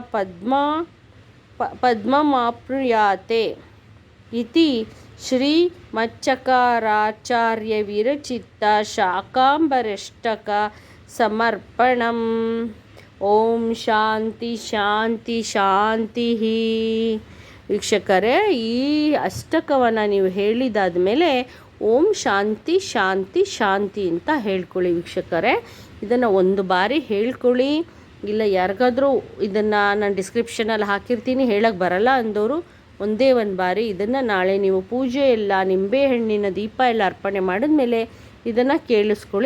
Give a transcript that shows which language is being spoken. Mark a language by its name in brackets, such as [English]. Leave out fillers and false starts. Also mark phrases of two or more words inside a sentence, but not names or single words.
[Sanskrit] ಪದ್ಮಮಾಪ್ನುಯಾತೆ ಇತಿ ಶ್ರೀಮಚ್ಚಕಾರಾಚಾರ್ಯವಿರಚಿತ ಶಾಕಾಂಬರಷ್ಟಕ ಸಮರ್ಪಣಂ. ಓಂ ಶಾಂತಿ ಶಾಂತಿ ಶಾಂತಿ. [Kannada] ವೀಕ್ಷಕರೇ, ಈ ಅಷ್ಟಕವನ್ನು ನೀವು ಹೇಳಿದಾದ ಮೇಲೆ [Sanskrit] ಓಂ ಶಾಂತಿ ಶಾಂತಿ ಶಾಂತಿ [Kannada] ಅಂತ ಹೇಳ್ಕೊಳ್ಳಿ ವೀಕ್ಷಕರೇ. ಇದನ್ನು ಒಂದು ಬಾರಿ ಹೇಳ್ಕೊಳ್ಳಿ. ಇಲ್ಲ ಯಾರಿಗಾದರೂ ಇದನ್ನು ನಾನು ಡಿಸ್ಕ್ರಿಪ್ಷನಲ್ಲಿ ಹಾಕಿರ್ತೀನಿ, ಹೇಳಕ್ಕೆ ಬರಲ್ಲ ಅಂದವರು ಒಂದೇ ಒಂದು ಬಾರಿ ಇದನ್ನು ನಾಳೆ ನೀವು ಪೂಜೆ ಎಲ್ಲ ನಿಂಬೆಹಣ್ಣಿನ ದೀಪ ಎಲ್ಲ ಅರ್ಪಣೆ ಮಾಡಿದ್ಮೇಲೆ ಇದನ್ನು ಕೇಳಿಸ್ಕೊಳ್ಳಿ.